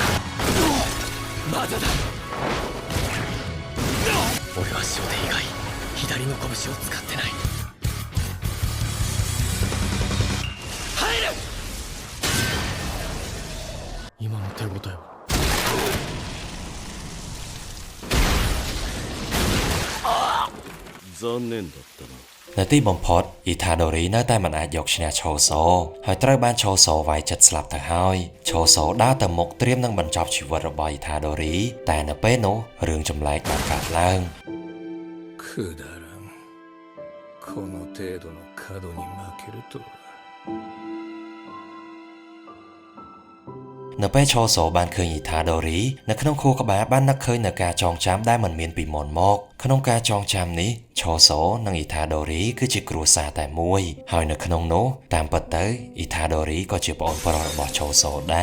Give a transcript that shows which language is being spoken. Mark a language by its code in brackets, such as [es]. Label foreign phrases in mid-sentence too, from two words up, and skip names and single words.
[ja] 俺は少年以外左の拳を使ってない。入る。今の手応えは。残念だったな。 [km] នៅទីបំផុតអ៊ីថាដូរីនៅតែមិនអាចយកឈ្នះឆូសូហើយត្រូវបានឆូសូវាយចិត្តស្លាប់ទៅហើយឆូសូដើរទៅមុខត្រៀមនឹងបញ្ចប់ជីវិតរបស់អ៊ីថាដូរីតែនៅពេលនោះរឿងចម្លែកបានកើតឡើង [ja] くだらん。この程度の角に負けるとは。 [km] នៅពេលឆូសូបានឃើញអ៊ីថាដូរីនៅក្នុងខួរក្បាលបាននឹកឃើញនៅការចងចាំដែលមិនមានពីមុនមកក្នុងការចងចាំនេះឆូសូនិងអ៊ីថាដូរីគឺជាគ្រួសារតែមួយហើយនៅក្នុងនោះតាមពិតទៅអ៊ីថាដូរីក៏ជាប្អូនប្រុសរបស់ឆូសូដែរ